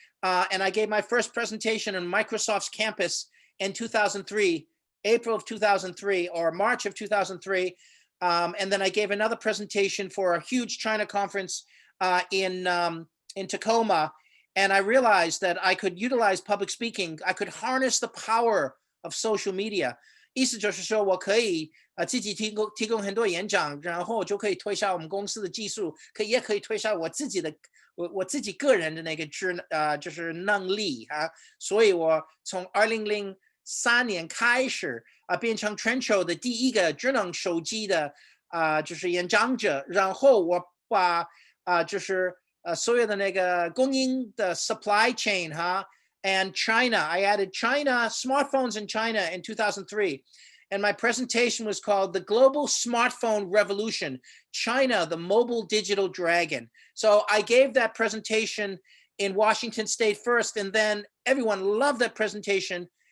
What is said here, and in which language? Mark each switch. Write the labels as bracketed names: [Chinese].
[English] and I gave my first presentation on Microsoft's campus in 2003, April of 2003 or March of 2003. And then I gave another presentation for a huge China conference in Tacoma. And I realized that I could utilize public speaking. I could harness the power of social media. [Chinese] 意思就是说我可以自己提供很多演讲，然后就可以推销我们公司的技术，也可以推销我自己的我自己个人的那个就是能力啊。所以我从2003年开始变成全球的第一个智能手机的就是演讲者，然后我把就是所有的那个供应的 supply chain 哈。 [English] And China, I added China, smartphones in China in 2003. And my presentation was called The Global Smartphone Revolution, China, the Mobile Digital Dragon. So I gave that presentation in Washington State first, and then everyone loved that presentation.